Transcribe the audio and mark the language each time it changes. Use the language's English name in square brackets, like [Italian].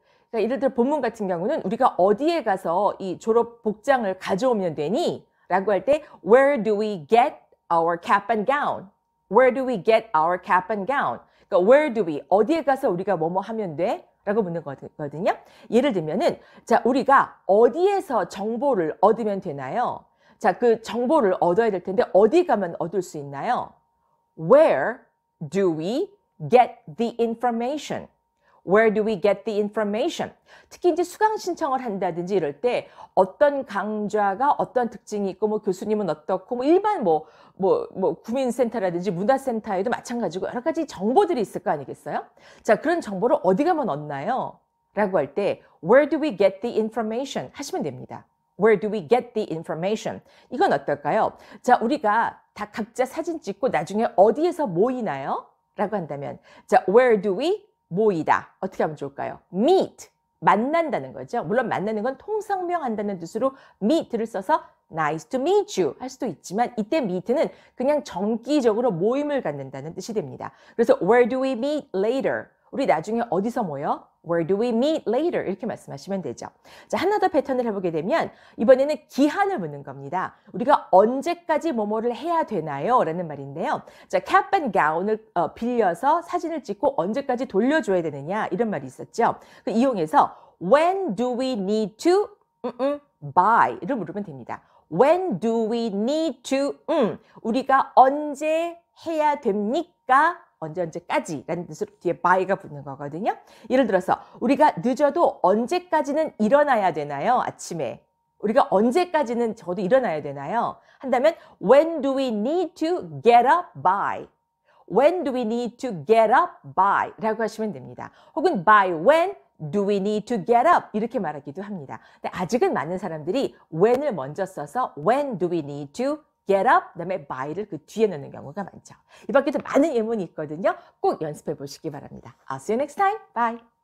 [Korean] 그러니까 예를 들어 본문 같은 경우는 우리가 어디에 가서 이 졸업 복장을 가져오면 되니? 라고 할 때 [English] Where do we get our cap and gown? Where do we get our cap and gown? [Korean] 그러니까 [English] where do we? [Korean] 어디에 가서 우리가 뭐뭐 하면 돼? 라고 묻는 거거든요. 예를 들면은 자, 우리가 어디에서 정보를 얻으면 되나요? 자, 그 정보를 얻어야 될 텐데 어디 가면 얻을 수 있나요? [English] Where do we get the information? Where do we get the information? [Korean] 특히 이제 수강 신청을 한다든지 이럴 때 어떤 강좌가 어떤 특징이 있고 뭐 교수님은 어떻고 뭐 일반 구민센터라든지 문화센터에도 마찬가지고 여러 가지 정보들이 있을 거 아니겠어요? 자, 그런 정보를 어디 가면 얻나요? 라고 할 때 [English] Where do we get the information? [Korean] 하시면 됩니다. [English] Where do we get the information? [Korean] 이건 어떨까요? 자, 우리가 다 각자 사진 찍고 나중에 어디에서 모이나요? 라고 한다면 자, [English] Where do we [Korean] 모이다. 어떻게 하면 좋을까요? meet. 만난다는 거죠. 물론 만나는 건 통성명한다는 뜻으로 meet를 써서 [English] nice to meet you [Korean] 할 수도 있지만 이때 meet는 그냥 정기적으로 모임을 갖는다는 뜻이 됩니다. [English] 그래서 where do we meet later? [Korean] 우리 나중에 어디서 모여? [English] Where do we meet later? [Korean] 이렇게 말씀하시면 되죠. 자, 하나 더 패턴을 해보게 되면 이번에는 기한을 묻는 겁니다. 우리가 언제까지 뭐뭐를 해야 되나요? 라는 말인데요. 자, cap and gown을 빌려서 사진을 찍고 언제까지 돌려줘야 되느냐 이런 말이 있었죠. 그 이용해서 [English] when do we need to buy를 [Korean] 물으면 됩니다. [English] When do we need to [Korean] 우리가 언제 해야 됩니까? 언제까지라는 뜻으로 뒤에 by가 붙는 거거든요. 예를 들어서 우리가 늦어도 언제까지는 일어나야 되나요? 아침에. 우리가 언제까지는 저도 일어나야 되나요? 한다면 [English] when do we need to get up by? When do we need to get up by? [Korean] 라고 하시면 됩니다. [English] 혹은 by when do we need to get up? [Korean] 이렇게 말하기도 합니다. 근데 아직은 많은 사람들이 [English] when을 [Korean] 먼저 써서 [English] when do we need to get up? [Korean] 그다음에 by를 그 뒤에 넣는 경우가 많죠. 이 밖에도 많은 예문이 있거든요. 꼭 연습해 보시기 바랍니다. [English] I'll see you next time. Bye.